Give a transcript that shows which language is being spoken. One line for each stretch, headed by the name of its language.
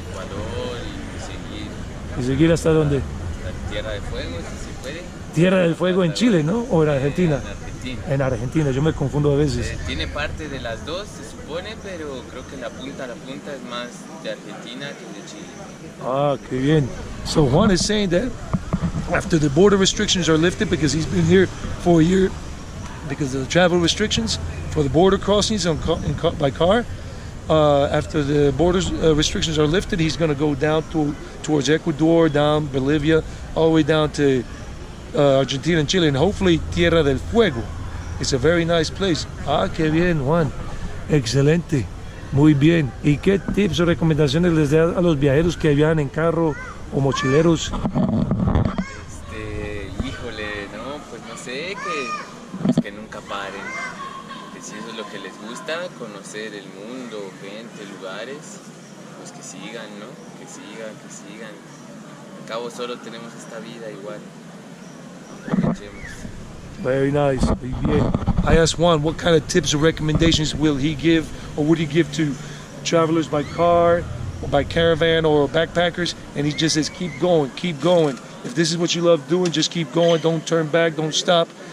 Spanish: Ecuador y seguir ¿Y seguir hasta dónde? la Tierra de Fuego, si se puede. Tierra del Fuego en Chile, ¿no? ¿O en Argentina? En Argentina. En Argentina, yo me confundo a veces. Tiene parte de las dos, se supone, pero creo que la punta es más de Argentina que de Chile. Ah, qué bien.
English: So Juan is saying that after the border restrictions are lifted, because he's been here for a year, because of the travel restrictions for the border crossings by car, after the borders restrictions are lifted, he's going to go down towards Ecuador, down Bolivia, all the way down to Argentina and Chile, and hopefully Tierra del Fuego. It's a very nice place.
Spanish: Ah, qué bien, Juan. Excelente. Muy bien. ¿Y qué tips o recomendaciones les da a los viajeros que viajan en carro o mochileros? Híjole, no, pues no sé, que nunca paren. Que si eso es lo que les gusta, conocer el mundo, gente, lugares, pues que sigan, ¿no? Que sigan. Al cabo solo tenemos esta vida igual. Aprovechemos.
English: Very nice.
Spanish: Muy bien.
English: I asked Juan what kind of tips or recommendations will he give or would he give to travelers by car or by caravan or backpackers, and he just says keep going. If this is what you love doing, just keep going. Don't turn back, don't stop.